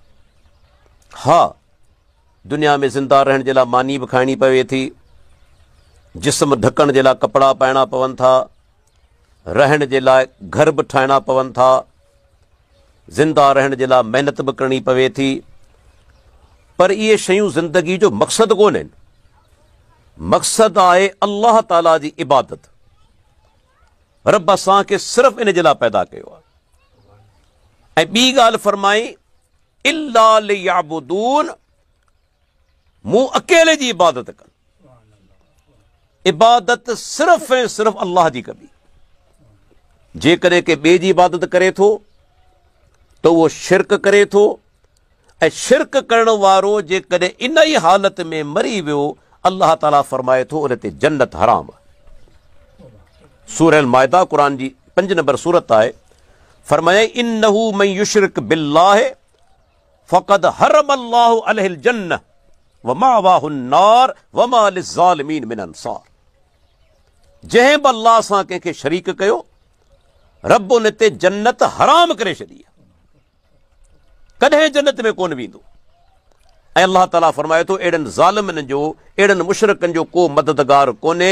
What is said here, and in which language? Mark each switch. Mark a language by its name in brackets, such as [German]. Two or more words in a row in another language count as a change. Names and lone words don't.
[Sindhi] हा, दुनिया में ज़िंदा रहण जे लाइ मानी बि खाइणी पवे थी, जिस्म ढकण जे लाइ कपिड़ा पाइणा पवनि था, रहण जे लाइ घर बि ठाहिणा पवनि था, ज़िंदा रहण जे लाइ महिनत बि करणी पवे थी। पर इहे शयूं ज़िंदगी जो मक़सदु कोन आहिनि। मक़सदु आहे अल्लाह ताला जी इबादत। रब असांखे सिर्फ़ु इन जे लाइ पैदा कयो आहे। ऐं ॿी ॻाल्हि फरमाई [Arabic] إلا ليعبدون, [Sindhi] मूं अकेले जी इबादत कनि। इबादत सिर्फ़ु ऐं सिर्फ़ु अल्लाह जी कबी। जेकॾहिं के ॿिए जी इबादत करे थो त उहो शिरक करे थो। ऐं शिरक करण वारो जेकॾहिं इन ई हालत में मरी वियो, अल्लाह ताला फरमाए थो उन ते जन्नत हराम आहे। सूरह अल माइदा क़ुरान जी 5 नंबर सूरत आहे। [Arabic] फरमाए إنه من يشرك بالله فقد حرم الله عليه الجنة ومأواه النار وما للظالمين من أنصار. [Sindhi] जंहिं बि अल्लाह सां कंहिंखे शरीक कयो, रब उन ते जन्नत हराम करे छॾी आहे, कॾहिं जन्नत में कोन वेंदो। ऐं अल्लाह ताला फरमाए थो अहिड़नि ज़ालिमनि जो, अहिड़नि मुशरिकनि जो को मददगार कोन्हे।